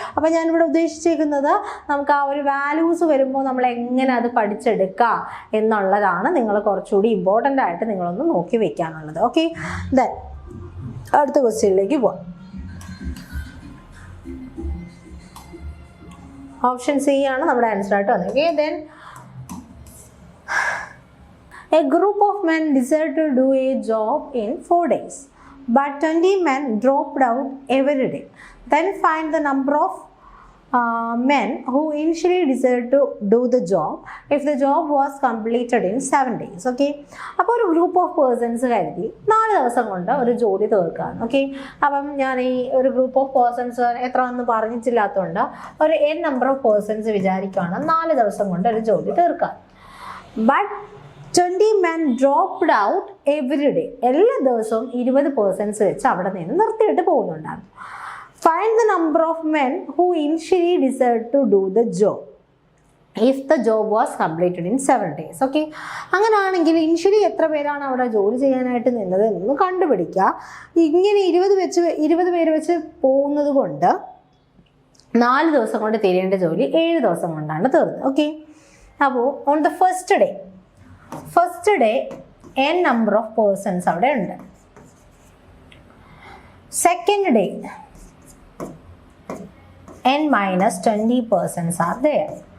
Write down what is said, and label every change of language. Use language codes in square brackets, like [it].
[ml] അപ്പോൾ ഞാനിവിടെ ഉദ്ദേശിച്ചിരിക്കുന്നത് നമുക്ക് ആ ഒരു വാല്യൂസ് വരുമ്പോൾ നമ്മൾ എങ്ങനെ അത് പഠിച്ചെടുക്കാം എന്നുള്ളതാണ് നിങ്ങൾ കുറച്ചുകൂടി ഇമ്പോർട്ടൻ്റ് ആയിട്ട് നിങ്ങളൊന്ന് നോക്കി വെക്കാനുള്ളത്. ഓക്കെ, ദെൻ അടുത്ത ക്വസ്റ്റ്യനിലേക്ക് പോവാം. ഓപ്ഷൻ സി ആണ് നമ്മുടെ ആൻസർ ആയിട്ട് വന്നത്. [en] Okay, then a group of men decided to do a job in 4 days, but 20 men dropped out every day. Then find the number of men who initially decided to do the job if the job was completed in 7 days. [ml] Okay, അപ്പോൾ ഒരു group of persons കരുതി 4 ദിവസം കൊണ്ട് ഒരു ജോലി തീർക്കുകയാണ്. Okay, അപ്പം ഞാൻ ഈ ഒരു ഗ്രൂപ്പ് ഓഫ് പേഴ്സൺസ് എത്ര ഒന്നും പറഞ്ഞിട്ടില്ലാത്തതുകൊണ്ട് ഒരു n നമ്പർ ഓഫ് പേഴ്സൺസ് വിചാരിക്കുകയാണ് 4 ദിവസം കൊണ്ട് ഒരു ജോലി തീർക്കാൻ. [en] But 20 men dropped out every day. [ml] എല്ലാ ദിവസവും 20 പേഴ്സൺസ് വെച്ച് അവിടെ നിന്ന് നിർത്തിയിട്ട് പോകുന്നുണ്ടാണ്. [en] Find the number of men who initially decided to do the job if the job was completed in 7 days. [ml] Okay, അങ്ങനെയാണെങ്കിൽ ഇനിഷ്യലി എത്ര പേരാണ് അവിടെ ജോലി ചെയ്യാനായിട്ട് നിന്നത് എന്ന് കണ്ടുപിടിക്കുക. ഇങ്ങനെ 20 പേര് വെച്ച് പോകുന്നത് കൊണ്ട് 4 ദിവസം കൊണ്ട് തീരേണ്ട ജോലി 7 ദിവസം കൊണ്ടാണ് തീർന്നത്. ഓക്കെ, അപ്പോൾ on the first day n number of persons അവിടെ ഉണ്ട്. [en] Second day n minus 20 persons are there.